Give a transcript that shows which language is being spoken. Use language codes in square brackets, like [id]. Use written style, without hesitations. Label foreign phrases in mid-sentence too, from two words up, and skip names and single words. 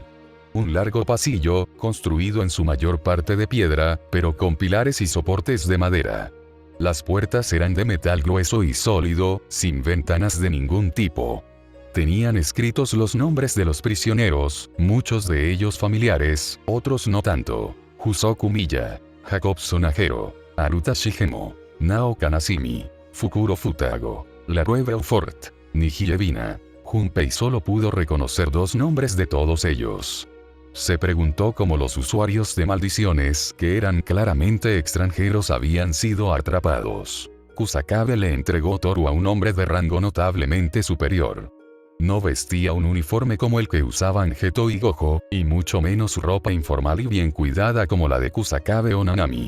[es] Un largo pasillo, construido en su mayor parte de piedra, pero con pilares y soportes de madera. Las puertas eran de metal grueso y sólido, sin ventanas de ningún tipo. Tenían escritos los nombres de los prisioneros, muchos de ellos familiares, otros no tanto. Husoku Miya, Jacobson Ajero, Aruta Shigemo, Nao Kanashimi, Fukuro Futago, Larue Beaufort, Niji Ebina. Junpei solo pudo reconocer dos nombres de todos ellos. Se preguntó cómo los usuarios de maldiciones, que eran claramente extranjeros, habían sido atrapados. Kusakabe le entregó Toru a un hombre de rango notablemente superior. No vestía un uniforme como el que usaban Geto y Gojo, y mucho menos ropa informal y bien cuidada como la de Kusakabe o Nanami.